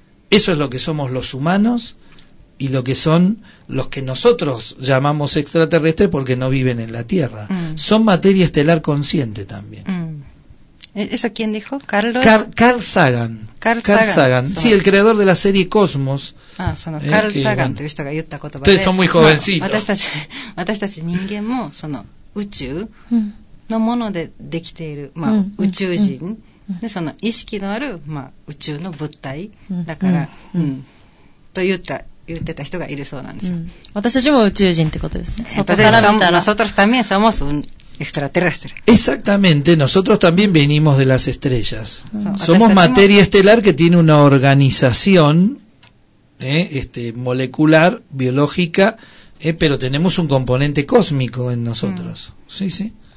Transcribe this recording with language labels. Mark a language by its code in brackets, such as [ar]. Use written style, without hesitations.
[es] Eso es lo que somos los humanos y lo que son los que nosotros llamamos extraterrestres porque no viven en la Tierra. Son materia estelar consciente también. ¿Eso quién dijo? ¿Carlos? Carl Sagan. Sí, el creador de la serie Cosmos. [ja] Carl Sagan という人が言った言葉で。 [es] Ustedes son muy jovencitos. ま [ja] あ、私たち人間もその宇宙のものでできている、まあ、宇宙人。でその意識のある、まあ、宇宙の物体だから、と言ってた人がいるそうなんですよ。私たちも宇宙人ってことですね。 [es] Nosotros también somos un extraterrestre. Exactamente, nosotros también venimos de las estrellas. Somos materia estelar que tiene una organización molecular, biológica, pero tenemos un componente cósmico en nosotros. Sí, sí.